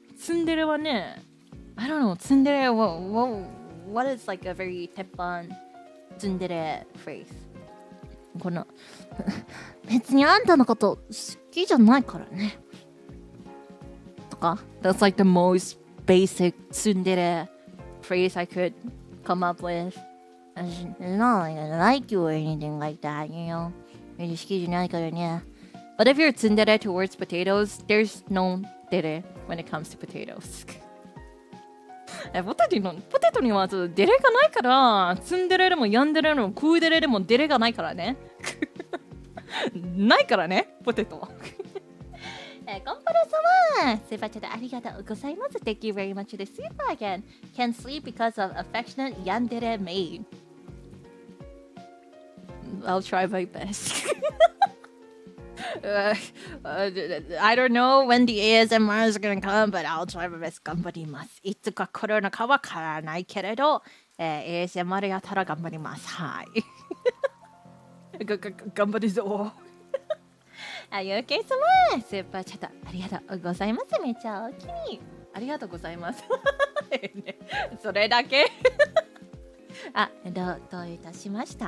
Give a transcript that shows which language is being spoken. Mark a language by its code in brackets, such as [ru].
[ja] ツンデレはね、 [en] I don't know. ツンデレ what is like a very teppan ツンデレ phrase? [ja] この別にあんたのこと好きじゃないからね。 [en] とか That's like the most basic ツンデレphrase I could come up with. It's not like I like you or anything like that, you know. [ja] 好きじゃないからね。 [en] But if you're tsundere towards potatoes, there's no dere when it comes to potatoes. [ja] ポテトにはデレがないから、ツンデレでもヤンデレでもクーデレでもデレがないからね。ないからね、ポテト。コンパラ様、スーパーチャットありがとうございます。 [en] Thank you very much for the super again. Can sleep because of affectionate yandere maid. I'll try my best. I don't know when the ASMR is gonna come, but I'll try my best. [ja] 頑張ります。いつか来るのかわからないけれど、ASMR やったら頑張ります。はい。頑張るぞ。ゆうけい様、スーパーチャットありがとうございます。めっちゃ大きい。ありがとうございます。それだけどういたしました。